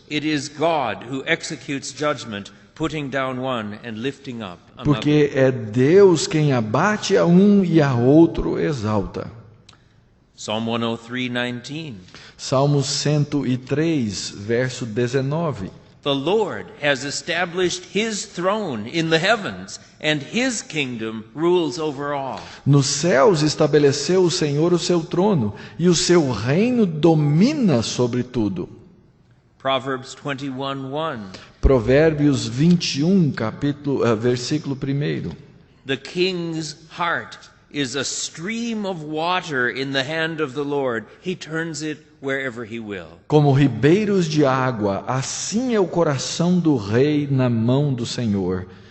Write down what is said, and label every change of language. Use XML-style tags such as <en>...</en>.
<en>It is God who executes judgment, putting down one and lifting up another.</en> <pt>Porque é Deus quem abate a um e a outro exalta.</pt> <en>Psalm 103:19.</en> <pt>Salmo 103, verso 19.</pt> <en>The Lord has established his throne in the heavens, and his kingdom rules over all.</en> <pt>Nos céus estabeleceu o Senhor o seu trono, e o seu reino domina sobre tudo.</pt> <en>Proverbs 21:1.</en> <pt>Provérbios 21, versículo 1.</pt> <en>The king's heart is a stream of water in the hand of the Lord. He turns it wherever he will.</en> <pt>Como ribeiros de água, assim é o coração do rei na mão do Senhor.</pt>